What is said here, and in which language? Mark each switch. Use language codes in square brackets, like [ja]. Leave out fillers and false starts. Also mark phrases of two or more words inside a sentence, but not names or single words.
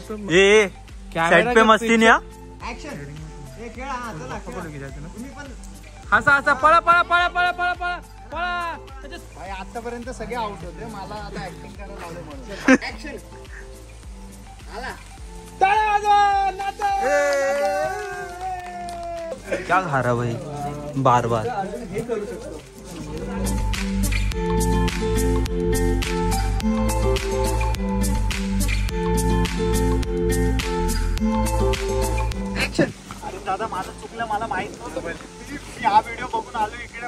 [mr] ए सेट पे मस्ती नाही हा. ऍक्शन. हे खेळा. हा, चला, खेळा. तुम्ही पण. हसा हसा पळा पळा पळा पळा पळा पळा पळा. भाई आतापर्यंत सगळे आउट होते. मला आता ऍक्टिंग करायला लावलं म्हणून. ऍक्शन. आला. टाळ्या वाजवा, नाचा. [hi] क्या खा रहा भाई बार बार. [mr] हे करू शकतो. ऍक्शन. अरे दादा माझं चुकलं. मला माहित नव्हतं. प्लीज मी हा व्हिडिओ बघून आलो इकडे.